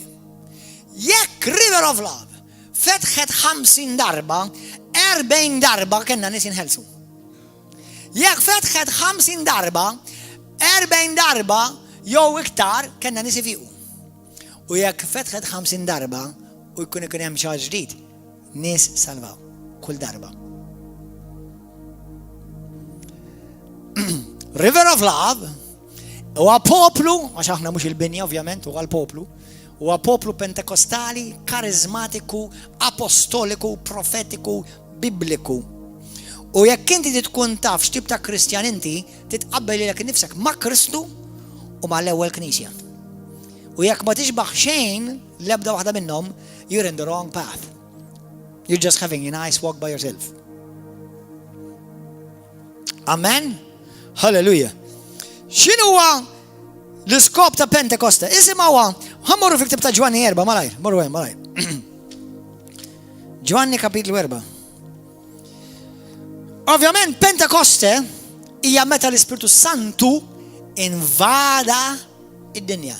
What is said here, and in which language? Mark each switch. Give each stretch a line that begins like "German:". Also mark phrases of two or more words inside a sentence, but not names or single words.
Maltese: Jekk River of Love fetħet 50 darba, 40 darba kellna nies inħelsu. Jekk fetħet 50 darba, 40 darba jew iktar kellna nies ifiqu. U jekk fetħet 50 darba u jkun hemm xi ġdid, nies salvaw kull darba. River of Love huwa poplu, għax aħna mhux il-binja ovvjament, huwa l-poplu, huwa poplu pentekostali, karizmatiku, apostoliku, profetiku, bibliku. U jekk inti tkun taf x'tip ta' Kristjan inti, titqabbel lilek innifsek ma' Kristu u mal-ewwel Knisja. U jekk ma tixbaħ xejn l-ebda waħda minnhom,
English: you're in the wrong path. You're just having a nice walk by yourself. Amen? Halleluja.
Maltese: X'inhuwa l-iskop ta' Pentekoste? Isimgħuha, ħammorru fi ktib ta' Ġwanni 4, malajr, morru hemm, malajr. Ġwanni kapitlu 4. Ovvjament Pentekoste hija meta l-Ispiritu Santu invada id-dinja.